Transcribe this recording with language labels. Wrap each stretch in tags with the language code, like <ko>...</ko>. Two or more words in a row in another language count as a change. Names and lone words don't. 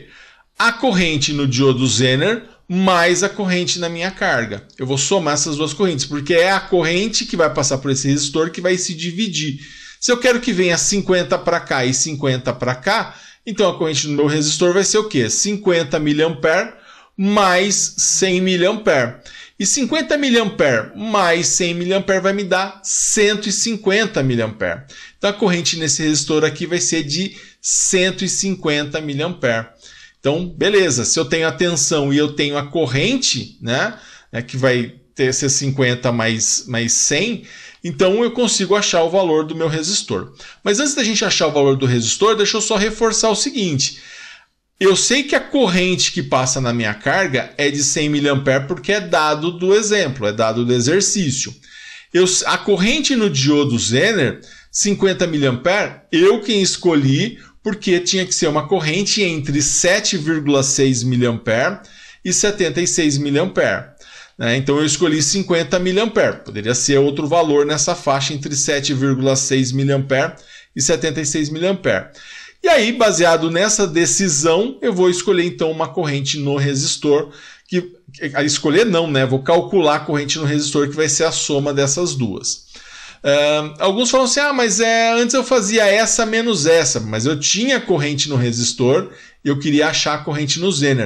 <pt>A corrente no diodo Zener mais a corrente na minha carga. Eu vou somar essas duas correntes, porque é a corrente que vai passar por esse resistor que vai se dividir. Se eu quero que venha 50 para cá e 50 para cá, então a corrente no meu resistor vai ser o quê? 50 mA mais 100 mA. E 50 mA mais 100 mA vai me dar 150 mA. Então a corrente nesse resistor aqui vai ser de 150 mA. Então, beleza, se eu tenho a tensão e eu tenho a corrente, né, que vai ser 50 mais 100, então eu consigo achar o valor do meu resistor. Mas antes da gente achar o valor do resistor, deixa eu só reforçar o seguinte. Eu sei que a corrente que passa na minha carga é de 100 mA porque é dado do exemplo, é dado do exercício. A corrente no diodo Zener, 50 mA, eu quem escolhi, porque tinha que ser uma corrente entre 7,6 mA e 76 mA. Então eu escolhi 50 mA. Poderia ser outro valor nessa faixa entre 7,6 mA e 76 mA. E aí, baseado nessa decisão, eu vou escolher então uma corrente no resistor. Escolher não, né? Vou calcular a corrente no resistor que vai ser a soma dessas duas. Alguns falam assim, mas antes eu fazia essa menos essa, mas eu tinha corrente no resistor e eu queria achar a corrente no Zener.</pt>